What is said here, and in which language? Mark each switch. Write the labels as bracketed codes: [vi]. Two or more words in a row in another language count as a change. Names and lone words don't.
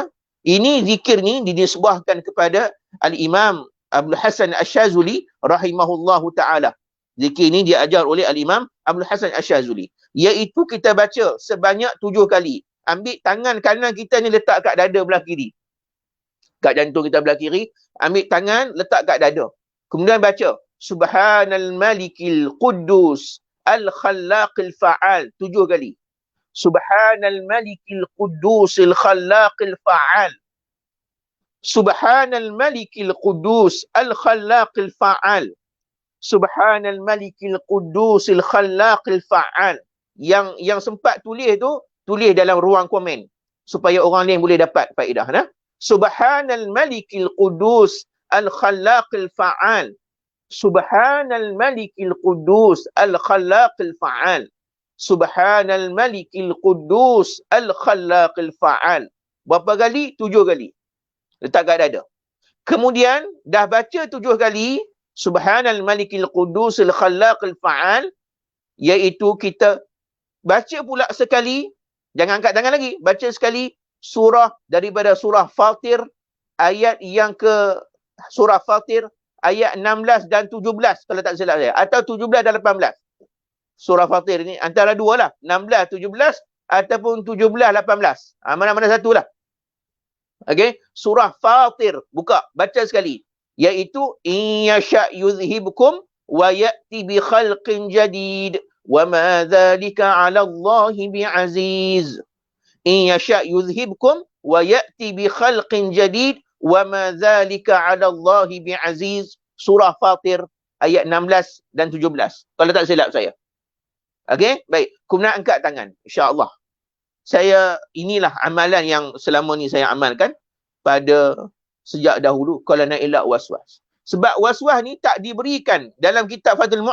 [ms] Ini zikir ni dinisbahkan kepada Al-Imam Abdul Hasan Asyazuli [ar] رحمه الله تعالى. [ms] Zikir ni diajar oleh Al-Imam Abdul Hasan Asyazuli. Iaitu kita baca sebanyak 7 kali. Ambil tangan kanan kita ni letak kat dada belah kiri. Kat jantung kita belah kiri. Ambil tangan letak kat dada. Kemudian baca. [ar] سبحان الملك القدوس الخلاق الفعال. [ms] 7 kali. [ar] سبحان الملك القدوس الخلاق الفعال. سبحان الملك القدوس الخلاق الفعال. سبحان الملك القدوس الخلاق الفعال. [ms] Yang sempat tulis tu, tulis dalam ruang komen supaya orang lain boleh dapat faedah. [ar] سبحان الملك القدوس الخلاق الفعال. سبحان الملك القدوس الخلاق الفعال. سبحان الملك القدوس الخلاق الفعال. [ms] Berapa kali? 7 kali. Letak kat dada. Kemudian, dah baca 7 kali, [ar] سبحان الملك القدوس الخلاق الفعال, [ms] iaitu kita baca pula sekali, jangan angkat tangan lagi, baca sekali surah daripada surah Fatir, ayat yang ke surah Fatir, ayat 16 dan 17, kalau tak silap saya. Atau 17 dan 18. Surah Fatir ni antara dua lah. 16, 17 ataupun 17, 18. Mana-mana satu lah. Okay. Surah Fatir. Buka. Baca sekali. Iaitu, [ar] إن يشأ يذهبكم ويأت بخلق جديد وما ذلك على الله بعزيز. إن يشأ يذهبكم ويأت بخلق جديد وما ذلك على الله بعزيز. [ms] Surah Fatir ayat 16 dan 17. Kalau tak silap saya. Okey, baik. Kemudian angkat tangan, insya-Allah. Inilah amalan yang selama ni saya amalkan pada sejak dahulu kalau nak elak waswas. Sebab waswas ni tak diberikan dalam kitab Fathul Mu'in.